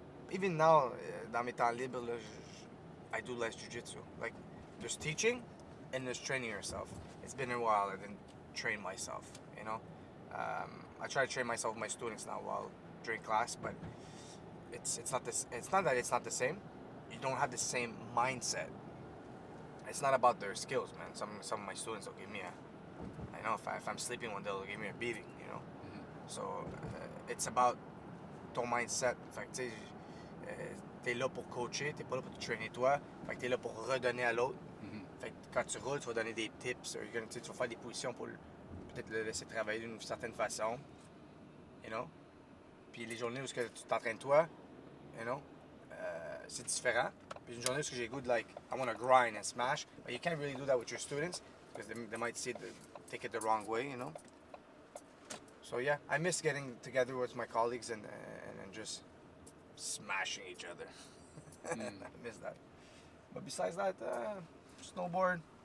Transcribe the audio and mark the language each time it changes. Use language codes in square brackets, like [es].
[en] Even now, [fr] dans mes temps libres, là, [en] I do less jiu-jitsu. Like, there's teaching and there's training yourself. It's been a while I didn't train myself, you know? I try to train myself with my students now while during class, but it's not that it's not the same. You don't have the same mindset. It's not about their skills, man. Some of my students will give me I know if I'm sleeping one day, they'll give me a beating, you know? So, it's about ton mindset. [fr] Fait que, tu sais, t'es là pour coacher, t'es pas là pour te traîner toi. Fait que t'es là pour redonner à l'autre. Fait que quand tu roules, tu vas donner des tips. Tu vas faire des positions pour peut-être le laisser travailler d'une certaine façon. [en] You know? [fr] Puis les journées où tu t'entraînes toi, [en] you know, [fr] c'est différent. Puis une journée où j'ai goût de, like, [en] I want to grind and smash. But you can't really do that with your students because they might take it the wrong way, you know? So yeah, I miss getting together with my colleagues and just smashing each other. I miss that. But besides that, snowboard.